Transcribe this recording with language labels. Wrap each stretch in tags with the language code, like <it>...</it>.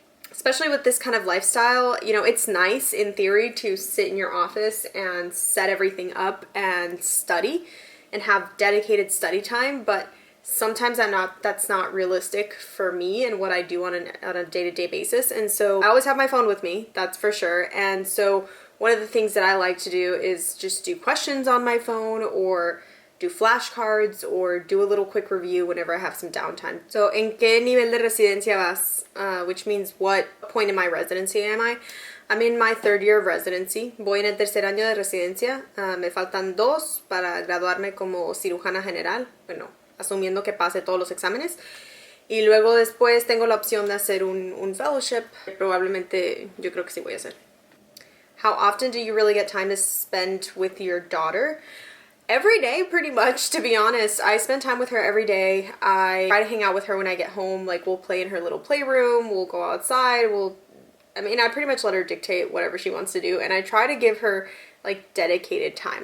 <en>Especially with this kind of lifestyle, it's nice in theory to sit in your office and set everything up and study and have dedicated study time, but sometimes that's not realistic for me and what I do on a day-to-day basis. And so I always have my phone with me, that's for sure. And so one of the things that I like to do is just do questions on my phone or do flashcards or do a little quick review whenever I have some downtime.</en> <es>So, ¿en qué nivel de residencia vas?</es> <en>Which means what point in my residency am I? I'm in my 3rd year of residency.</en> <es>Voy en el tercer año de residencia. Me faltan 2 para graduarme como cirujana general. Bueno, asumiendo que pase todos los exámenes. Y luego después tengo la opción de hacer un fellowship. Probablemente yo creo que sí voy a hacer.</es> <en>How often do you really get time to spend with your daughter? Every day, pretty much, to be honest. I spend time with her every day. I try to hang out with her when I get home. Like, we'll play in her little playroom, we'll go outside, I pretty much let her dictate whatever she wants to do. And I try to give her, like, dedicated time.</en>